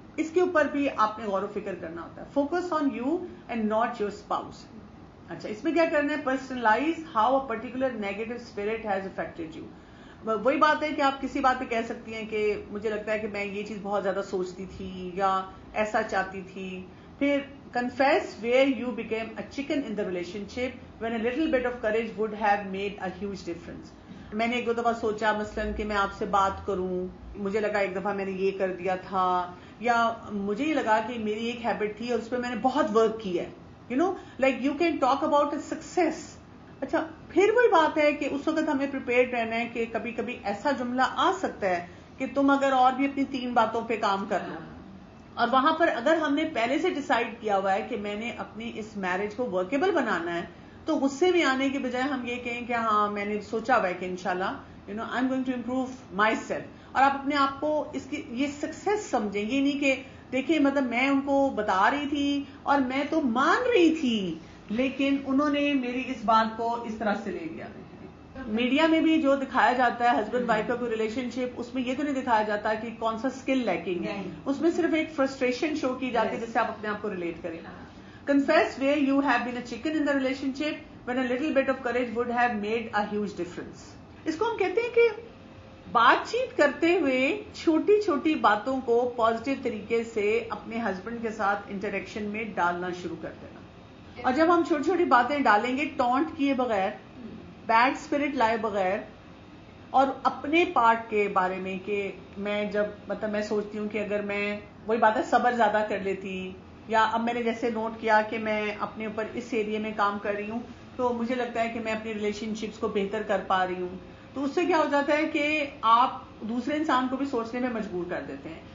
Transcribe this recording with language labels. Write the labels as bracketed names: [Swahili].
[Urdu] اس کے اوپر بھی آپ نے غور و فکر کرنا ہوتا ہے. [English] Focus on you and not your spouse. [Urdu] اچھا, اس میں کیا کرنا ہے, [English] Personalize how a particular negative spirit has affected you. [Urdu] وہی بات ہے کہ آپ کسی بات پہ کہہ سکتی ہیں کہ مجھے لگتا ہے کہ میں یہ چیز بہت زیادہ سوچتی تھی یا ایسا چاہتی تھی. [English] پھر confess where you became a chicken in the relationship when a little bit of courage would have made a huge difference. [Urdu] میں نے ایک دو دفعہ سوچا مثلاً کہ میں آپ سے بات کروں, مجھے لگا ایک دفعہ میں نے یہ کر دیا تھا, یا مجھے یہ لگا کہ میری ایک ہیبٹ تھی اور اس پہ میں نے بہت ورک کیا ہے. [English] You know like you can talk about a success. [Urdu] اچھا, پھر وہی بات ہے کہ اس وقت ہمیں پریپیئرڈ رہنا ہے کہ کبھی کبھی ایسا جملہ آ سکتا ہے کہ تم اگر اور بھی اپنی 3 باتوں پہ کام کر لو اور وہاں پر اگر ہم نے پہلے سے ڈیسائیڈ کیا ہوا ہے کہ میں نے اپنی اس میرج کو ورکیبل بنانا ہے تو غصے میں آنے کے بجائے ہم یہ کہیں کہ ہاں میں نے سوچا ہوا ہے کہ انشاءاللہ [English] I am going to improve myself. [Urdu] اور آپ اپنے آپ کو اس کی یہ سکسیس سمجھیں. یہ نہیں کہ دیکھیں مطلب میں ان کو بتا رہی تھی اور میں تو مان رہی تھی لیکن انہوں نے میری اس بات کو اس طرح سے لے لیا. میڈیا میں بھی جو دکھایا جاتا ہے ہسبینڈ وائف کا کوئی ریلیشن شپ, اس میں یہ تو نہیں دکھایا جاتا کہ کون سا اسکل لیکنگ ہے, اس میں صرف ایک فرسٹریشن شو کی جاتی ہے جس سے آپ اپنے آپ کو ریلیٹ کریں. [English] Confess where you have been a chicken in the relationship when a little bit of courage would have made a huge difference. [Urdu] اس کو ہم کہتے ہیں کہ بات چیت کرتے ہوئے چھوٹی چھوٹی باتوں کو پازیٹیو طریقے سے اپنے ہسبینڈ کے ساتھ انٹریکشن میں ڈالنا شروع کر دینا. اور جب ہم چھوٹی چھوٹی باتیں ڈالیں گے ٹونٹ کیے بغیر, بیڈ اسپرٹ لائے بغیر, اور اپنے پارٹ کے بارے میں کہ میں جب مطلب میں سوچتی ہوں کہ اگر میں وہی بات ہے صبر زیادہ کر لیتی, یا اب میں نے جیسے نوٹ کیا کہ میں اپنے اوپر اس ایریے میں کام کر رہی ہوں تو مجھے لگتا ہے کہ میں اپنی ریلیشن شپس کو بہتر کر پا رہی ہوں, تو اس سے کیا ہو جاتا ہے کہ آپ دوسرے انسان کو بھی سوچنے میں مجبور کر دیتے ہیں.